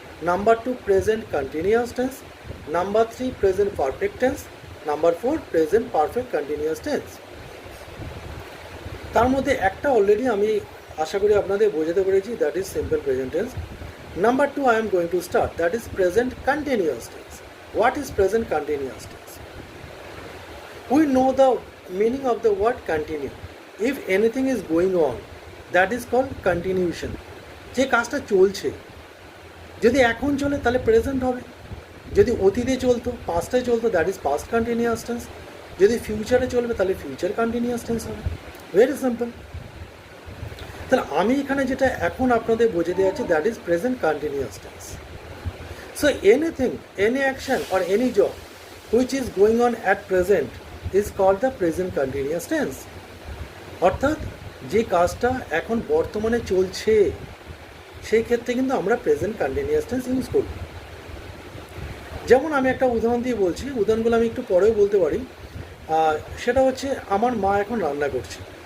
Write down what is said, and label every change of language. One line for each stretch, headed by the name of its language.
English: Number 2 present continuous tense. Number 3 present perfect tense. Number 4 present perfect continuous tense.
Bangla: তার মধ্যে একটা already আমি আশা করি আপনাদের বোঝাতে পেরেছি,
English: That is simple present tense. Number 2 I am going to start, that is present continuous tense. What is present continuous tense? We know the meaning of the word continue. If anything is going on, that is called continuation.
Bangla: যে কাজটা চলছে, যদি এখন চলে তাহলে present হবে, যদি অতীতে চলতো পাস্টে চলতো
English: that is past continuous tense,
Bangla: যদি ফিউচারে চলবে তাহলে ফিউচার কন্টিনিউয়াস টেন্স হবে।
English: Very simple.
Bangla: তাহলে আমি এখানে যেটা এখন আপনাদের বোঝাতে যাচ্ছি
English: That is present continuous tense. So anything, any action or any job which is going on at present is called the present continuous tense.
Bangla: অর্থাৎ যে কাজটা এখন বর্তমানে চলছে সেই ক্ষেত্রে কিন্তু আমরা প্রেজেন্ট কন্টিনিউয়াস টেন্স ইউজ করব। যেমন আমি একটা উদাহরণ দিয়ে বলছি, উদাহরণগুলো আমি একটু পরেও বলতে পারি। সেটা হচ্ছে আমার মা এখন রান্না করছে।